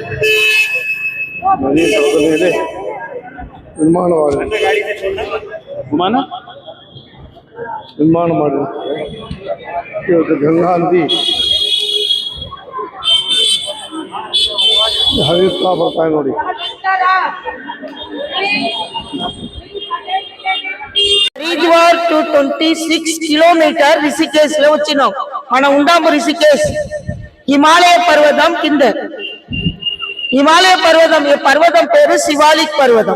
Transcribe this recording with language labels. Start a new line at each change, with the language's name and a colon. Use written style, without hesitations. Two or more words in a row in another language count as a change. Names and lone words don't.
Kannada: ನದಿ ತಳದ ಮೇಲೆ ನಿರ್ಮಾಣ ಮಾಡಿರ್ತಾರೆ ಇವತ್ತು ಗಂಗಾ ನದಿ ಹರಿಯುತ್ತಾ ಬರ್ತಾ ನೋಡಿ.
Telugu: హరిద్వార్ టు 26 కిలోమీటర్ రిషికేశ్ లో వచ్చినాం. మన ఉండాము రిషికేశ్ హిమాలయ పర్వతం కింద. హిమాలయ పర్వతం ఈ పర్వతం పేరు శివాలిక్ పర్వతం.